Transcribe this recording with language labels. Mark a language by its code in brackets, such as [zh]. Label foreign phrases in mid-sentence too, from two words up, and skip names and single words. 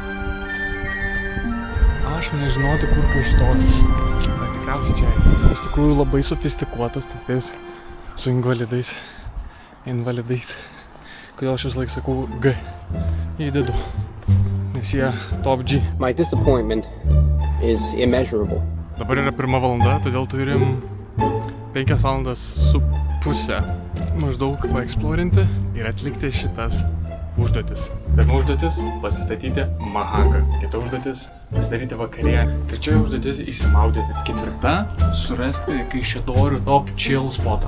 [lt] Aš nežinoti, kur Kaišiadorys. Bet tikriausiai čia. Iš tikrųjų labai sofistikuotas stotis su invalidais. Kodėl aš vis laik sakau G. Įdedu. Nes jie [en] top G. My disappointment is immeasurable. [lt] Dabar yra 1 valanda, todėl turim 5 valandas su pusę maždaug paeksplorinti ir atlikti šitas užduotis. Pirma užduotis – pasistatyti mahaką. Kita užduotis – pasidaryti vakarienę. Trečioji užduotis – įsimaudyti. Ketvirta – surasti Kaišiadorių [en] top chill [lt] spotą.